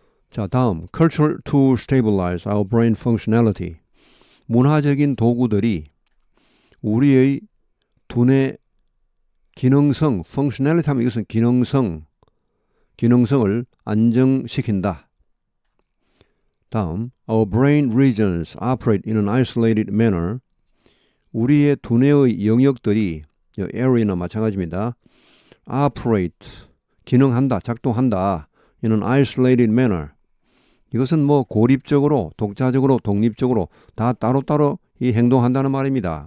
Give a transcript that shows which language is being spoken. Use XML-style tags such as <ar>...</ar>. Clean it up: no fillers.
<ko>자, 다음</ko> <en>cultural to stabilize our brain functionality.</en> <ko>문화적인 도구들이 우리의 두뇌 기능성, functionality 하면 이것은 기능성을 안정시킨다. 다음</ko> <en>our brain regions operate in an isolated manner.</en> <ko>우리의 두뇌의 영역들이 area나 마찬가지입니다. operate, 기능한다, 작동한다.</ko> <en>in an isolated manner.</en> <ko>이것은 고립적으로, 독자적으로, 독립적으로 다 따로따로 이 행동한다는 말입니다.</ko>